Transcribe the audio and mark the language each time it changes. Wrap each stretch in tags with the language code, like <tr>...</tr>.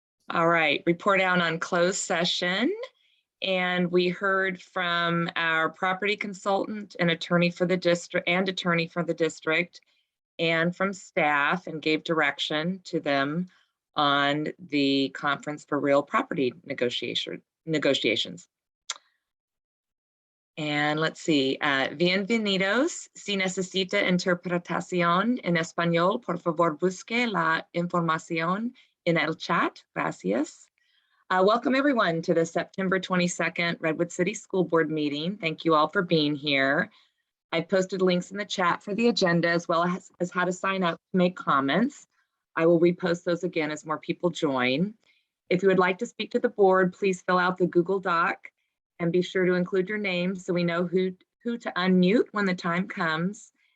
<en>All right, report out on closed session. And we heard from our property consultant and attorney for the district and from staff, and gave direction to them on the conference for real property negotiations. And let's see,</en> <es>bienvenidos. Si necesita interpretación en español, por favor busque la información en el chat. Gracias.</es> <en>Welcome everyone to the September 22nd Redwood City School Board meeting. Thank you all for being here. I posted links in the chat for the agenda as well as how to sign up to make comments. I will repost those again as more people join. If you would like to speak to the board, please fill out the Google Doc and be sure to include your name so we know who to unmute when the time comes.</en>